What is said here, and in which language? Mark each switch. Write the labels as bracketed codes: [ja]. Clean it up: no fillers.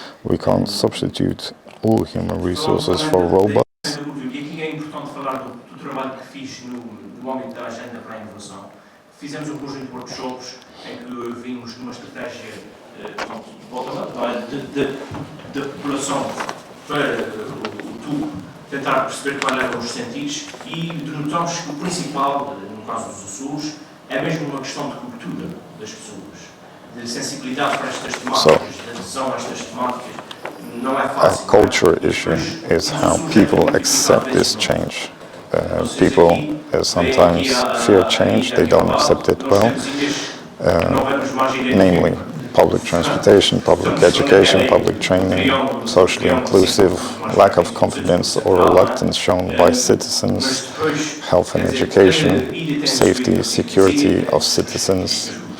[en] We can't substitute all human resources for robots. [pt] E aqui é importante falar do trabalho que fiz no âmbito da agenda para a inovação. Fizemos um conjunto de workshops em que vimos numa estratégia de população para o tubo, tentar perceber quais eram os sentidos e notamos que o principal, no caso dos Açores, é mesmo uma questão de cultura das pessoas, de sensibilidade para estas temáticas, de adesão a estas temáticas. Não é fácil. [en] A culture issue is how people accept this change. People sometimes fear change, they don't accept it well, namely public transportation, public education, public training, socially inclusive, lack of confidence or reluctance shown by citizens, health and education, safety, security of citizens.